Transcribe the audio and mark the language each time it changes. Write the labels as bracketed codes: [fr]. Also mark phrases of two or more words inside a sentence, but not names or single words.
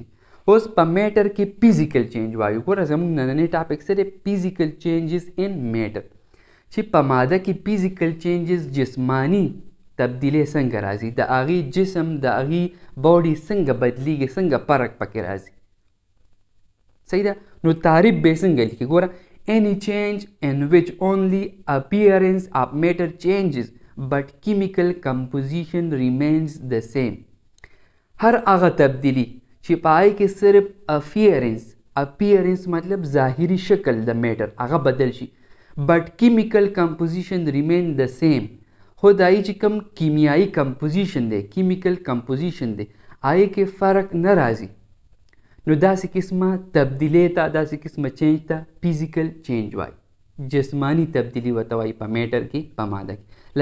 [ps] اوس په میټر کې [en] physical change [ps] وایو. ګوره زموږ نننی ټاپک څه دی؟ [en] physical changes in matter. [ps] چې په ماده کې [en] physical changes [ps] جسمانی تبدیلی څنګه راځي، د هغې جسم، د هغې باډي څنګه بدلیږي، څنګه فرق پکې راځي. صحیح ده. نو تعریف به یې څنګه لیکي؟ [en] ګوره any change in which only appearance of matter changes but chemical composition remains the same. [ps] هر هغه تبدیلی چې په هغې کې صرف appearance مطلب ظاهري شکل د میټر هغه بدل شي، [en] but chemical composition remain the same. [ps] خو د هغې چې کوم کیمیایي کمپوزیشن دی، [en] chemical composition [ps] دی، هغې کې فرق نه راځي. نو داسې قسمه تبدیلی ته، داسې قسمه چینج ته [en] physical change [ps] وایي. جسمانی تبدیلی ورته وایي په میټر کې، په ماده کې.